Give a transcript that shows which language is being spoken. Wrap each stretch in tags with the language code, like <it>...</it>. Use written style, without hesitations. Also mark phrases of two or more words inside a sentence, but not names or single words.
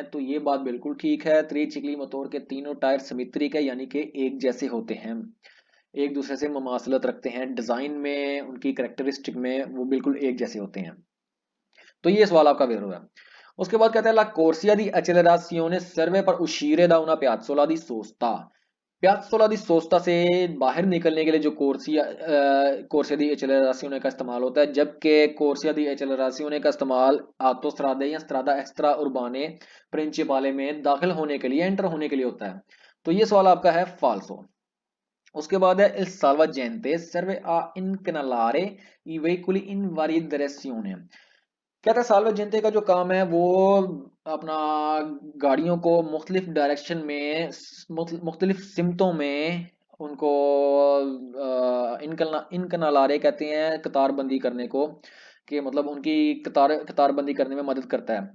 <ur>تو یہ بات بالکل ٹھیک ہے، ترچیکلی موٹر کے تینوں ٹائر سمٹری کے یعنی کہ ایک جیسے ہوتے ہیں، ایک دوسرے سے مماثلت رکھتے ہیں ڈیزائن میں، ان کی کریکٹرسٹک میں وہ بالکل ایک جیسے ہوتے ہیں. تو یہ سوال آپ کا بیر ہوگا۔ اس کے بعد کہتا ہے</ur> <it>la corsia di accelerazione serve per uscire da una piazzola di sosta। piazzola di sosta</it> <ur>سے باہر نکلنے کے لیے جو</ur> <it>corsia di accelerazione</it> <ur>کا استعمال ہوتا ہے، جبکہ</ur> <it>corsia di accelerazione</it> <ur>کا استعمال آٹوسٹرادے یا</ur> <it>strada extra urbane principale</it> <ur>میں داخل ہونے کے لیے، انٹر ہونے کے لیے ہوتا ہے. تو یہ سوال آپ کا ہے فالسو. اس کے بعد ہے</ur> <it>il salvagente serve a incrinalare i veicoli in varie direzioni।</it> <ur>کہتا ہے سالواجنتے کا جو کام ہے وہ اپنا گاڑیوں کو مختلف ڈائریکشن میں، مختلف سمتوں میں ان کو انکنالارے کہتے ہیں قطاربندی کرنے کو، کہ مطلب ان کی قطاربندی کرنے میں مدد کرتا ہے.</ur>